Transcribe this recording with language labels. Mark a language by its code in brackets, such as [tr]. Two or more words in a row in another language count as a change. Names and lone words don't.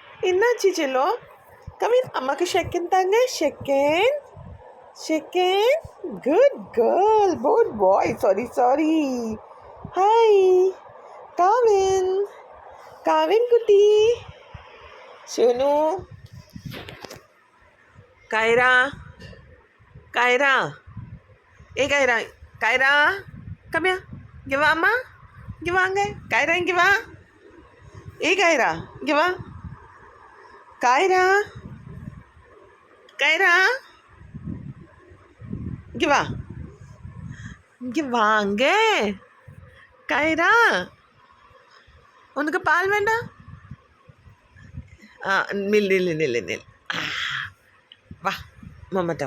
[ta] என்னாச்சு செல்லம்? கவின் அம்மாக்கு செகண்ட் தாங்க. [en] second second. Good girl. Good boy. Sorry. [ta] ஹாய் காவின். காவின் குட்டி. सोनू. कायरा. कायरा. ए कायरा. कायरा. [en] Come here. Give Amma. [ta] Give வாங்க. कायरा இங்க வா. ए कायरा. இங்க வா. कायरा. कायरा. இங்க வா. இங்க வாங்க. कायरा. உனக்கு பால் வேண்டாம்? நில். வா மம்மட்டா.